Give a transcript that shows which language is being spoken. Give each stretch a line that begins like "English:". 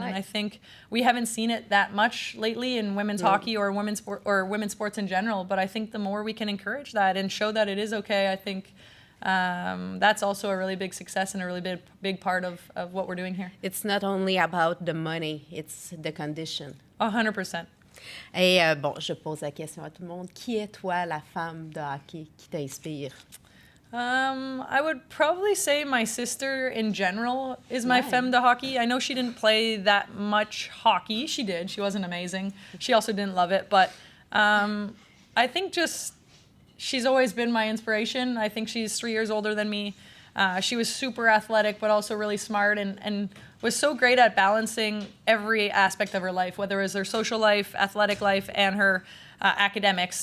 English: Right. And I think we haven't seen it that much lately in women's hockey or women's sports in general. But I think the more we can encourage that and show that it is okay, I think that's also a really big success and a really big part of what we're doing here. It's not only about the money, it's the condition. 100%.
French: Et bon, je pose la question à tout le monde. Qui est toi, la femme de hockey qui t'inspire?
English: I would probably say my sister in general is my
French: femme de hockey.
English: I know she didn't play that much hockey. She did. She wasn't amazing. She also didn't love it. But I think just she's always been my inspiration. I think she's 3 years older than me. She was super athletic, but also really smart and was so great at balancing every aspect of her life, whether it was her social life, athletic life, and her academics.